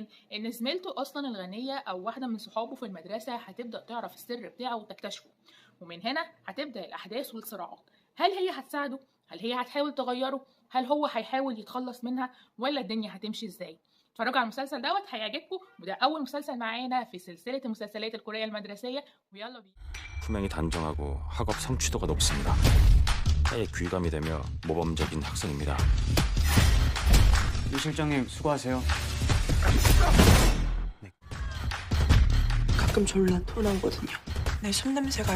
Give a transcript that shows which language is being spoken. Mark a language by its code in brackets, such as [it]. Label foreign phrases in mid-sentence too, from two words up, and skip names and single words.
[ar] ان زميلته اصلا الغنيه او واحده من صحابه في المدرسه هتبدا تعرف السر بتاعه وتكتشفه، ومن هنا هتبدا الاحداث والصراعات. هل هي هتساعده؟ هل هي هتحاول تغيره؟ هل هو هيحاول يتخلص منها؟ ولا الدنيا هتمشي ازاي؟ اتفرجوا على المسلسل هيعجبكم، وده اول مسلسل معانا في سلسله المسلسلات الكوريه المدرسيه. ويلا بينا. [ko] 품행이 단정하고 학업 성취도가 높습니다. 해에 귀감이 되며 모범적인 학생입니다. 이 실장님 수고하세요. 가끔 졸라 토 나거든요. 내 손냄새가요.